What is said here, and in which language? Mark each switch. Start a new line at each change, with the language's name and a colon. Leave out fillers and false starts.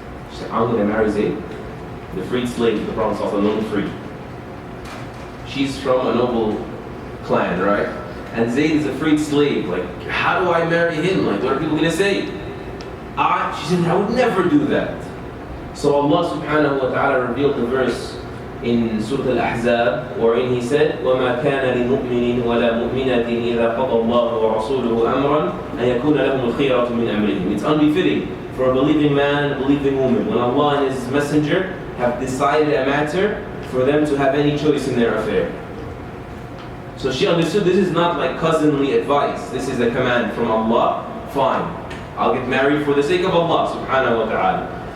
English: She said, "I'm going to marry Zayd?" The freed slave of the Prophet sallallahu alayhi wa sallam, known free. She's from a noble clan, right? And Zayd is a freed slave. Like, how do I marry him? Like, what are people going to say? She said, "I would never do that." So Allah subhanahu wa ta'ala revealed the verse in Surah Al-Ahzab, wherein He said,
Arabic: وَمَا كَانَ لِمُؤْمِنٍ وَلَا مُؤْمِنَةٍ إِذَا قَضَى اللَّهُ وَرَسُولُهُ أَمْرًا أَن يَكُونَ لَهُمُ الْخِيَرَةُ مِنْ أَمْرِهِمْ.
English: It's unbefitting for a believing man and a believing woman, when Allah and His Messenger have decided a matter, for them to have any choice in their affair. So she understood this is not like cousinly advice. This is a command from Allah. Fine, I'll get married for the sake of Allah subhanahu wa ta'ala.